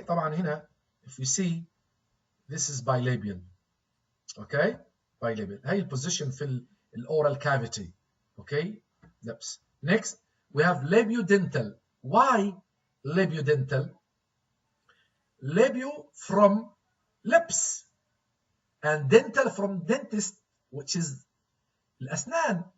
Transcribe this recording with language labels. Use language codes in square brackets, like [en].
[ar] طبعا هنا [en] if you see this is bilabial. Okay. Bilabial. [ar] هي البوزيشن في الاورال cavity. [en] Okay. Lips. Next we have labiodental. Why labiodental? Labio from lips and dental from dentist, which is الأسنان.